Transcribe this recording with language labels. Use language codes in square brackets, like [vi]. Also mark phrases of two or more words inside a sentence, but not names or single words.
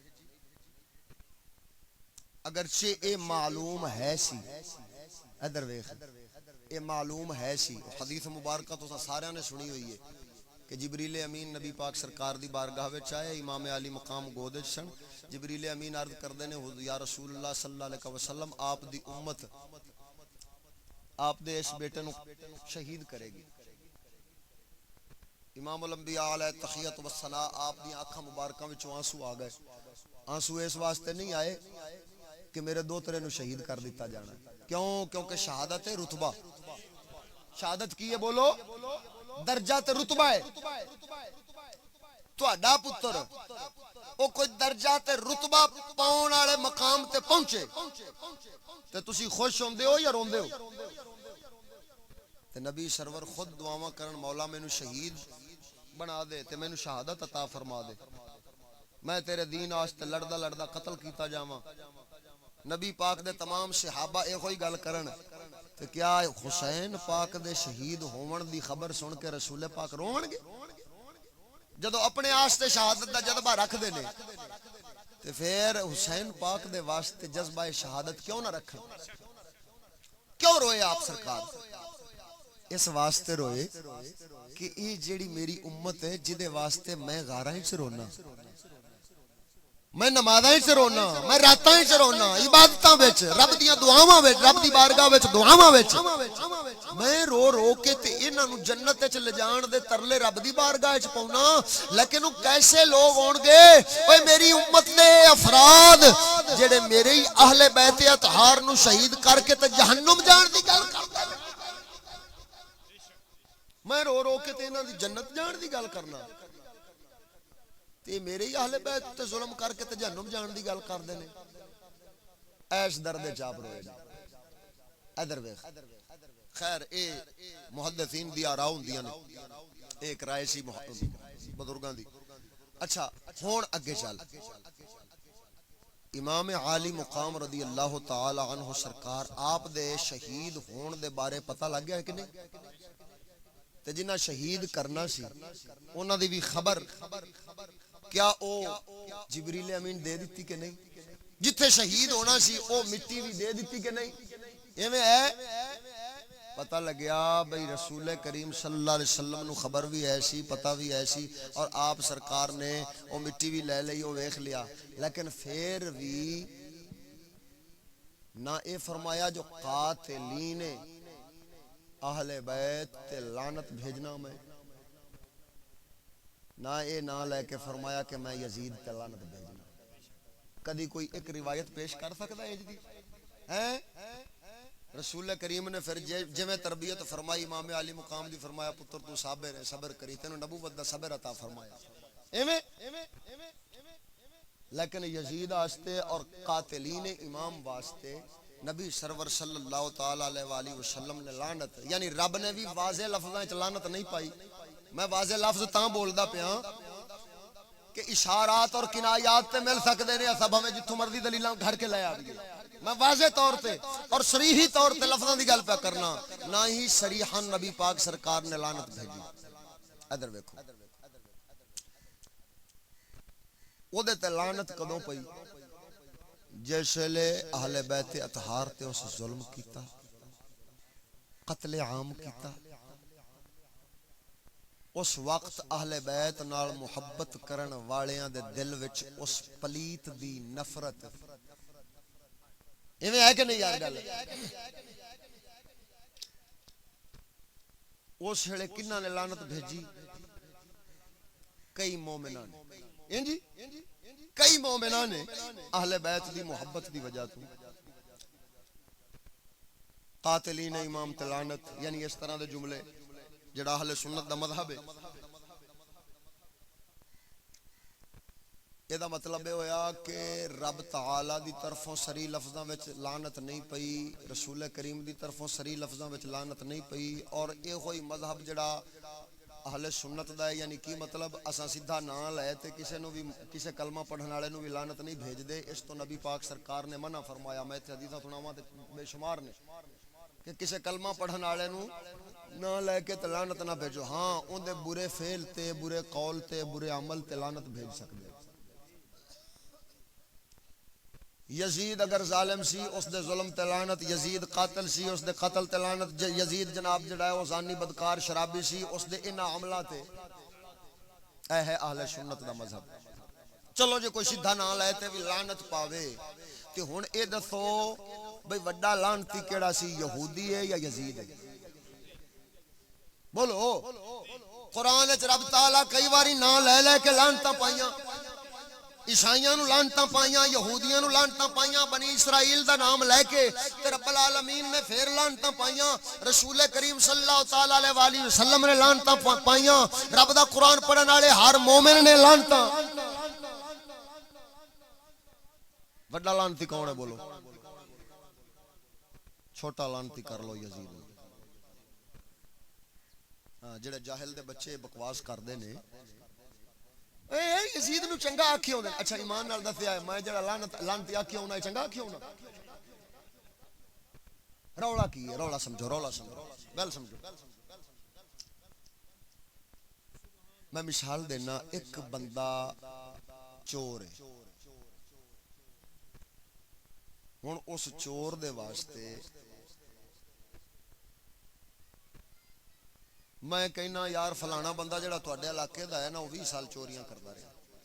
[pa] اگرچہ اے معلوم ہے سی، ادھر ویکھ یہ معلوم ہے سی، حدیث مبارکہ تو سارے نے سنی ہوئی ہے کہ جبریل امین نبی پاک سرکار دی بارگاہ وچ آئے، امام علی مقام گود وچ سن، جبریل امین عرض کردے نے [ar] یا رسول اللہ صلی اللہ علیہ وسلم [pa] آپ دی امت آپ دے اس بیٹے نو شہید کرے گی۔ امام الانبیاء [ar] علیہ تحیت و ثنا [pa] آپ دی آنکھاں مبارکاں وچوں آنسو آ گئے، آنسو اس واسطے نہیں آئے کہ میرے دوترے نو شہید کر دیتا جانا، کیوں؟ کیونکہ شہادت ہے رتبہ، شہادت کی ہے بولو، درجہ تے رتبہ ہے، تہاڈا پتر او کوئی درجہ تے رتبہ پاؤن والے مقام تے پہنچے تے تسی خوش ہوندے ہو یا روندے ہو؟ تے نبی سرور خود دعاواں کرن مولا مینوں شہید بنا دے تے مینوں شہادت عطا فرما دے، میں تیرے دین واسطے لڑدا لڑدا قتل کیتا جاواں۔ نبی پاک دے تمام صحابہ ایہو ہی گل کرن تے کیا حسین پاک دے شہید ہون دی خبر سن کے رسول پاک رون گے؟ جدو اپنے واسطے شہادت دا جذبہ رکھ دے نے تے پھر حسین پاک دے واسطے جذبہ شہادت کیوں نہ رکھن؟ کیوں روئے آپ سرکار؟ اس واسطے روئے کہ یہ جیڑی میری امت ہے جدے واسطے میں غاراں وچ رونا، میں نمازاں وچ رونا، میں راتاں وچ رونا، عبادتاں وچ، رب دیاں دعاواں وچ، رب دی بارگاہ وچ دعاواں وچ میں رو رو کے تے انہاں نوں جنت وچ لے جان دے ترلے رب دی بارگاہ وچ پاؤنا۔ لیکن کیسے لوگ ہون گے اوے میری امت دے افراد جڑے میرے ہی اہل بیت اطہار نوں شہید کر کے تے جہنم جان دی گل کردے، میں رو رو کے تے انہاں دی جنت جان دی گل کرنا تے میرے ہی اہل بیت تے ظلم کر کے تے جہنم جان دی گل کردے نے۔ ایس درد چاپ روئے گا۔ ادھر ویکھ، خیر اے محدثین دی آراء ہوندیاں نے، ایک رائے سی بزرگاں دی۔ اچھا ہن اگے چل، امام عالی مقام [ar] رضی اللہ تعالی عنہ [pa] سرکار آپ دے شہید ہون دے بارے پتہ لگ گیا ہے کہ نہیں؟ تے جنہ شہید کرنا سی انہاں دی بھی خبر کیا او جبریل امین دے دیتی کہ نہیں؟ جتھے شہید ہونا سی او مٹی بھی دے دیتی کہ نہیں؟ ایویں ہے پتہ لگیا بھئی رسول کریم [ar] صلی اللہ علیہ وسلم [pa] نو خبر بھی ایسی، پتہ بھی ایسی، اور آپ سرکار نے او مٹی بھی لے لئی، او ویکھ لیا، لیکن پھر بھی نہ اے فرمایا جو قاتلین اہل بیت تے لعنت بھیجنا میں، نہ اے نہ لے کے فرمایا کہ میں یزید تے لعنت بھیجنا۔ کدی کوئی ایک روایت پیش کر سکتا ہے جی ہیں؟ رسول کریم نے پھر جویں تربیت فرمائی امام علی مقام دی، فرمایا پتر تو صابر ہے، صبر کری، تینوں نبوت دا صبر عطا فرمایا۔ ایویں لیکن یزید واسطے اور قاتلین امام واسطے نبی سرور [ar] صلی اللہ تعالی علیہ وآلہ وسلم [pa] نے لعنت، یعنی رب نے بھی واضح لفظاں وچ لعنت نہیں پائی۔ میں واضح لفظ تاں بولدا پیاں کہ اشارات اور کنایات تے مل سکدے نے، سب ہمیں جتھوں مرضی دلیلاں گھڑ کے لے آئیے۔ میں واضح طور تے اور صریحی طور تے لفظاں دی گل پہ کرنا، نہ ہی صریحاً نبی پاک سرکار نے لعنت بھیجی۔ ادھر ویکھو او دے تے لعنت کدوں پئی؟ جس لے اہل بیت اطہار تے اس ظلم کیتا، قتل عام کیتا، اس وقت اہل بیت نال محبت کرن والیاں دے دل وچ اس پلیت دی نفرت، ایویں ہے کہ نہیں یار گل؟ اس ویلے کنہاں نے لعنت بھیجی؟ کئی مومناں نے، جی کئی مومناں نے اہل بیت دی محبت دی وجہ تو قاتلین امام تے لعنت، یعنی اس طرح دے جملے جڑا اہل سنت دا مذہب ہے۔ یہ دا مطلب یہ ہویا کہ رب تعالی دی طرفوں سری لفظاں وچ لعنت نہیں پئی، رسول کریم دی طرفوں سری لفظاں وچ لعنت نہیں پئی، اور یہ ہوئی مذہب جڑا اہل سنت دا ہے، یعنی کی مطلب اساں سیدھا نہ لے تے کسے نو بھی، کسے کلمہ پڑھن والے نو بھی لعنت نہیں بھیج دے، اس تو نبی پاک سرکار نے منع فرمایا۔ میں تے حدیثاں سناواں تے بے شمار نے کہ کسے کلمہ پڑھن والے نو نہ لے کے تے لعنت نہ بھیجو، ہاں اون دے برے فعل تے، برے قول تے، برے عمل تے لعنت بھیج سکدے۔ یزید اگر ظالم سی اس دے ظلم تے لعنت، یزید قاتل سی اس دے قتل تے لعنت، یزید جناب جڑا ہے وہ زانی بدکار شرابی سی اس دے انہاں عملاں تے۔ اے ہے اہل سنت دا مذہب۔ چلو جے کوئی سیدھا نہ لے تے بھی لعنت پاوے تے ہن اے دسو بھئی وڈا لعنتی کیڑا سی، یہودی ہے یا یزید ہے؟ بولو۔ قرآن وچ رب تعالیٰ کئی واری نہ لے لے کے لعنتاں پائیاں، عیسائیاں نو لعنتاں پائیاں، یہودیاں نو لعنتاں پائیاں، بنی اسرائیل دا نام لے کے تے [ar] رب العالمین [pa] نے پھر لعنتاں پائیاں، رسول کریم [ar] صلی اللہ تعالی علیہ وآلہ وسلم [pa] نے لعنتاں پائیاں، رب دا قرآن پڑھن والے ہر مومن نے لعنتاں۔ وڈا لعنتی کون ہے بولو؟ چھوٹا لعنتی کر لو یزید۔ ہاں جڑے جاہل دے بچے بکواس کردے نے اے یزید نو چنگا آکھی ہوندے. اچھا ایمان نال دسیا میں جڑا لعنتی آکھی ہونا چنگا آکھی ہونا. رولا کی ہے؟ رولا سمجھو گل سمجھو. میں مثال دینا. ایک بندہ چور ہے. ہن اس چور دے واسطے میں کہنا یار فلانا بندہ جڑا تواڈے علاقے دا ہے نا وہ 20 سال چوریاں کردا رہا.